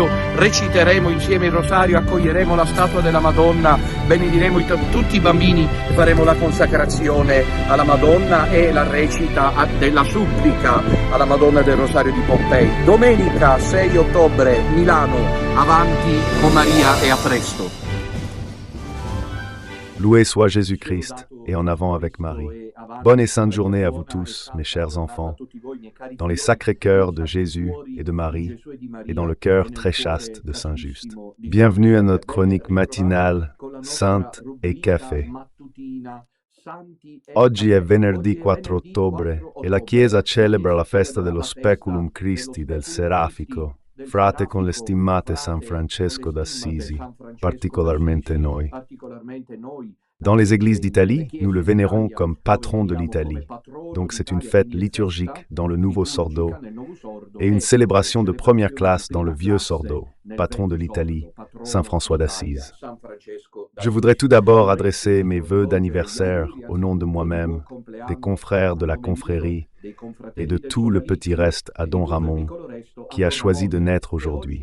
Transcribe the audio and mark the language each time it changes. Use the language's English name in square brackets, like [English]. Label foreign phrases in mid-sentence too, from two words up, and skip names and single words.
[Italian] Reciteremo insieme il Rosario, accoglieremo la statua della Madonna, benediremo tutti i bambini e faremo la consacrazione alla Madonna e la recita della supplica alla Madonna del Rosario di Pompei. Domenica 6 ottobre, Milano, avanti con Maria e a presto. [French] Loué soit Jésus-Christ et en avant avec Marie. Bonne et sainte journée à vous tous, mes chers enfants, dans les sacrés cœurs de Jésus et de Marie, et dans le cœur très chaste de Saint Just. Bienvenue à notre chronique matinale, Sainte et Café. [Italian] Oggi è venerdì 4 ottobre e la Chiesa celebra la festa dello [Latin] Speculum Christi [Italian] del Serafico, frate con le stimmate San Francesco d'Assisi, particolarmente noi. [French] Dans les églises d'Italie, nous le vénérons comme patron de l'Italie. Donc c'est une fête liturgique dans le Nouveau Sordo et une célébration de première classe dans le Vieux Sordo, patron de l'Italie, Saint François d'Assise. Je voudrais tout d'abord adresser mes vœux d'anniversaire au nom de moi-même, des confrères de la confrérie et de tout le petit reste à Don Ramon, qui a choisi de naître aujourd'hui.